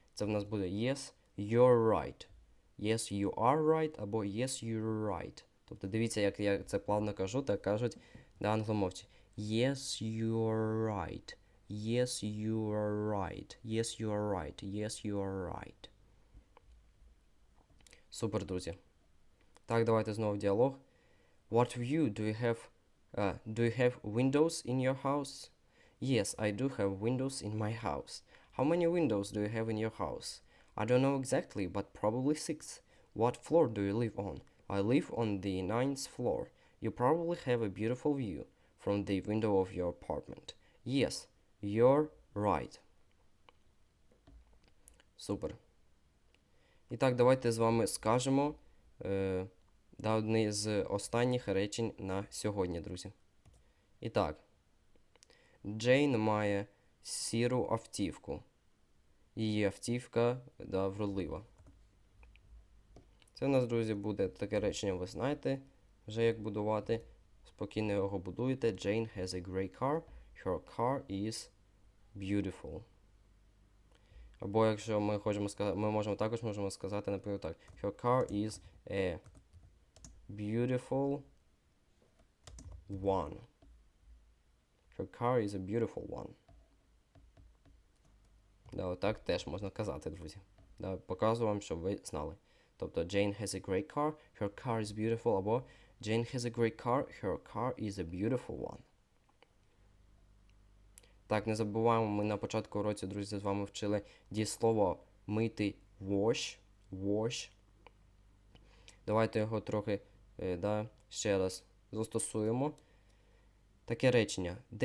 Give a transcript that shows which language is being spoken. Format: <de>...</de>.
<uk>Це в нас буде</uk> <en>yes, you're right. Yes, you are right, або yes, you're right.</en> <uk>Тобто, дивіться, як я це плавно кажу, так кажуть на англомовці.</uk> <en>Yes, you're right. Yes, you are right. Yes, you are right. Yes, you are right.</en> <uk>Супер, друзі. Так, давайте знову діалог.</uk> <en>What view do you have? Do you have windows in your house? Yes, I do have windows in my house. How many windows do you have in your house? I don't know exactly, but probably 6. What floor do you live on? I live on the 9th floor. You probably have a beautiful view from the window of your apartment. Yes, you're right.</en> <uk>Супер. І так, давайте з вами скажемо одне з останніх речень на сьогодні, друзі. І так. Джейн має сіру автівку. Її автівка, да, вродлива. Це у нас, друзі, буде таке речення, ви знаєте, вже як будувати. Спокійно його будуєте.</uk> <en>Jane has a great car. Her car is beautiful.</en> <uk>Або якщо ми хочемо сказати, ми можемо сказати, наприклад, так.</uk> <en>Her car is a beautiful one. Her car is a beautiful one.</en> <uk>Да, отак теж можна казати, друзі. Да, показую вам, щоб ви знали.</uk> <en>Тобто, Jane has a great car, her car is beautiful, або Jane has a great car, her car is a beautiful one.</en> <uk>Так, не забуваємо, ми на початку уроку, друзі, з вами вчили дієслово мити wash. Давайте його трохи ще раз застосуємо. Таке речення.</uk>